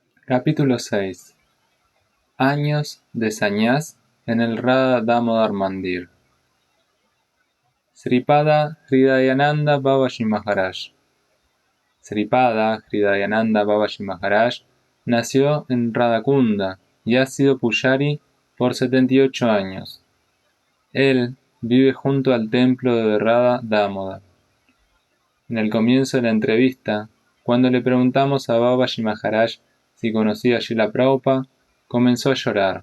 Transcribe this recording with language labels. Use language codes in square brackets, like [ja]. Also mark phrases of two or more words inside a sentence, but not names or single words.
[es] Capítulo 6. Años de Sañás en el Radha Damodar Mandir. Sripada Hridayananda Babaji Maharaj. Sripada Hridayananda Babaji Maharaj nació en Radhakunda y ha sido pujari por 78 años. Él vive junto al templo de Radha Damodar. En el comienzo de la entrevista, cuando le preguntamos a Babaji Maharaj si conocía a Srila Prabhupada, comenzó a llorar.